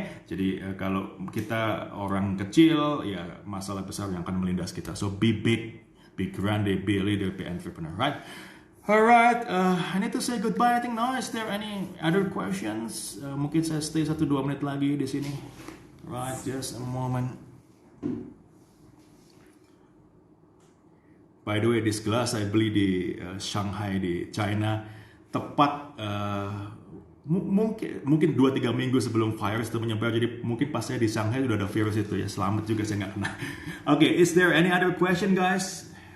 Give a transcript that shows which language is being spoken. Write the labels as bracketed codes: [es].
[id] Jadi kalau kita orang kecil, ya masalah besar yang akan melindas kita. [en] So be big, be grande, be a leader, be entrepreneur, right? Alright, I need to say goodbye. I think now, is there any other questions? [id] Mungkin saya stay 1-2 menit lagi di sini. Right, [en] just a moment. By the way, this glass I [id] beli di Shanghai di China. Tepat mungkin 2-3 minggu sebelum virus itu menyebar. Jadi mungkin pas saya di Shanghai sudah ada virus itu ya. Selamat juga, saya nggak kena. [en] Is there any other question guys?